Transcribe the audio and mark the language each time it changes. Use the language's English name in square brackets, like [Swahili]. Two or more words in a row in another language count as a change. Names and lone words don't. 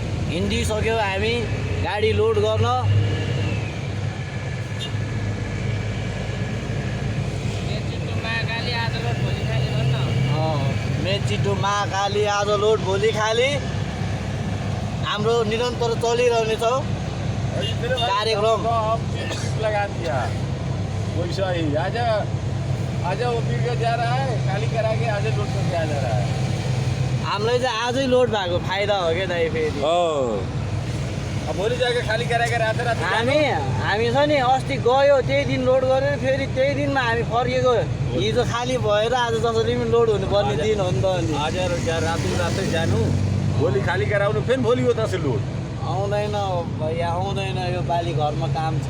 [Nepali] हिँडिसक्यो हामी गाडी लोड गर्न। मेची टु महाकाली आज लोड भोलि खाली। हाम्रो निरन्तर चलिरहनेछ कार्यक्रम। [Hindi] लगा दिया वैसा ही आज वो पी के जा रहा है, खाली करा के आज लोड करके आ जा रहा है। [Nepali] हामीलाई चाहिँ आजै लोड भएको फाइदा हो क्या दाइ फेरि। [Hindi] अब भोलि जाके खाली करा के रात रात [Nepali] हामी छ नि अस्ति गयो त्यही दिन लोड गरेर फेरि त्यही दिनमा हामी फर्केको। हिजो खाली भएर आज जसरी पनि लोड हुनुपर्ने दिन हो नि त। अनि आज रातै जानु, भोलि खाली कराउनु, फेरि भोलि उता से लोड आउँदैन भैया, आउँदैन। यो पालि घरमा काम छ।